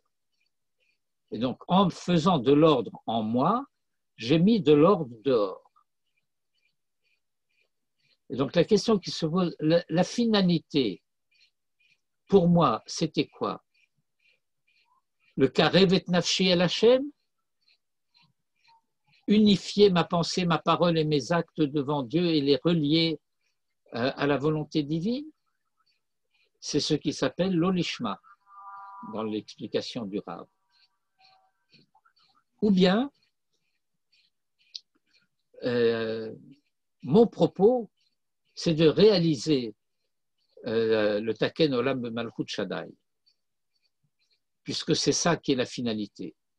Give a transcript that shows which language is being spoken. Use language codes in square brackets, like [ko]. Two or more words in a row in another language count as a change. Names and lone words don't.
[fr] Et donc, en faisant de l'ordre en moi, j'ai mis de l'ordre dehors. Et donc, la question qui se pose, la finalité, pour moi, c'était quoi? [he] לקרב את נפשי אל השם, [fr] unifier ma pensée, ma parole et mes actes devant Dieu et les relier à la volonté divine, c'est ce qui s'appelle l'olishma dans l'explication du Rav. Ou bien, mon propos, c'est de réaliser le [he] תקן עולם מלכות שדי, [fr] puisque c'est ça qui est la finalité.